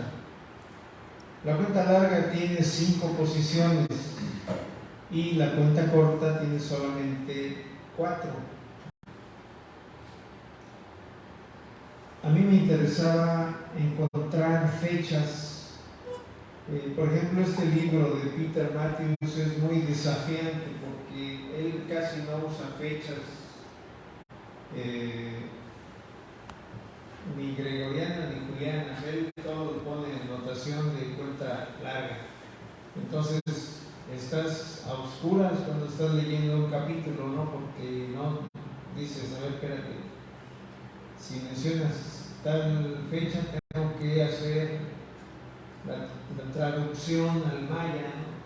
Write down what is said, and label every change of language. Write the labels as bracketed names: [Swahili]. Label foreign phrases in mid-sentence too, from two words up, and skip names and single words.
[Spanish] La cuenta larga tiene 5 posiciones y la cuenta corta tiene solamente 4. A mí me interesaba encontrar fechas. Por ejemplo, este libro de Peter Matthews es muy desafiante porque él casi no usa fechas ni gregorianas ni julianas. Él todo lo pone en notación de cuenta larga. Entonces estás a oscuras cuando estás leyendo un capítulo, ¿no? Porque no dices, a ver, espérate, si mencionas tal fecha tengo que hacer la traducción al maya, ¿no?